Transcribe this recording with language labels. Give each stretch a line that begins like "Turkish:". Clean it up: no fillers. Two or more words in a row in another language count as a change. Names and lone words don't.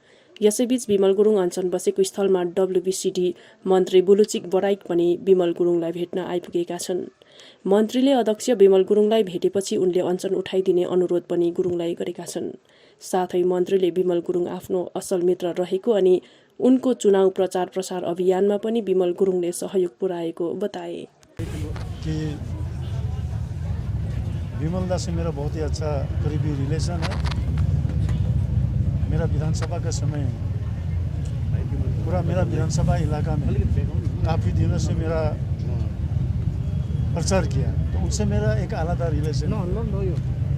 Nepali: यसैबीच बिमल गुरुङ अनसन बसेको स्थलमा डब्ल्युबिसिडी मन्त्री बुलुचिक बराइक पनि बिमल गुरुङलाई भेट्न आइपुगेका छन्। मन्त्रीले अध्यक्ष बिमल गुरुङलाई भेटेपछि उनले अनसन उठाइदिने अनुरोध पनि गुरुङलाई गरेका छन्। साथै मन्त्रीले बिमल गुरुङ आफ्नो असल मित्र रहेको अनि उनको चुनाव प्रचार प्रसार अभियानमा पनि बिमल गुरुङले सहयोग पुर्याएको बताए।
Hindi: कि बिमल दा से मेरा बहुत ही अच्छा करीबी रिलेशन है। मेरा विधानसभा का समय पूरा मेरा विधानसभा इलाका में काफ़ी दिनों से मेरा प्रचार किया, तो उनसे मेरा एक आलादा रिलेशन है।